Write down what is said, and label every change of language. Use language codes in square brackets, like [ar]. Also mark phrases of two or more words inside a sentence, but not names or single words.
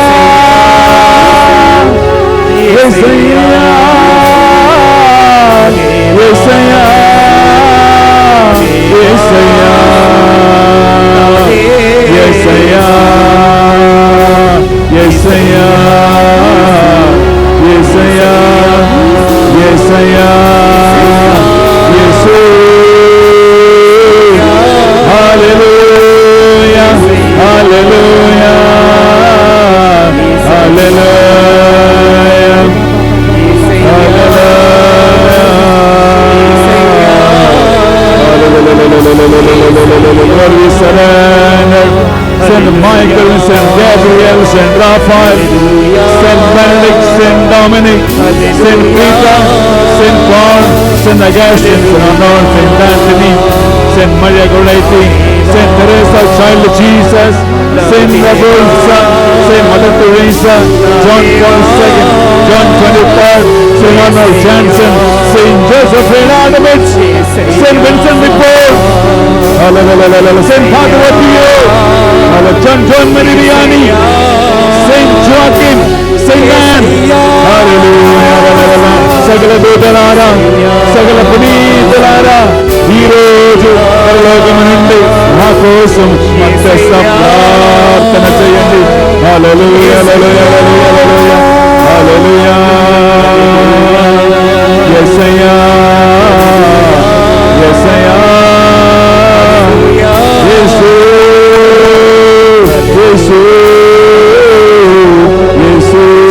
[te] యేసయ్యా యేసయ్యా యేసయ్యా యేసయ్యా యేసయ్యా యేసయ్యా యేసయ్యా యేసు హల్లెలూయా హల్లెలూయా [en] హల్లెలూయా Lord, we surrender. Saint Michael, Saint Gabriel, Saint Raphael, Saint Benedict, Saint Dominic, Saint Peter, Saint Paul, Saint Augustine, Saint Honor, Saint Anthony, Saint Maria Goretti, Saint Teresa, Child of Jesus, Saint Rabosa, Saint Mother Teresa, John Paul II, John 23rd, Saint Arnold Jansen, Saint Joseph Reynardovich, Saint Vincent de Paul, Saint Bhagavadio, John Meridiani, Saint Joachim, Saint Anne, [te] hallelujah, సకల దూతలారా, సకల పునీతులారా, ఈ రోజు పరలోకము నుండి మా కోసం మధ్యస్థ ప్రార్థన చేయండి. హల్లెలూయా, హల్లెలూయా, హల్లెలూయా, హల్లెలూయా, యేసయ్యా, యేసయ్యా, యేసు, యేసు, యేసు.